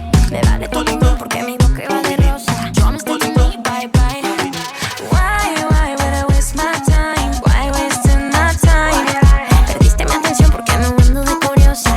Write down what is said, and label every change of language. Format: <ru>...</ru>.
<es>Me vale todo porque mi boca va de rosa.</es> <en>Promise to me, bye, bye. Why would I waste my time? Why wasting my time?</en> <es>Perdiste mi atención porque no ando de curiosa.</es>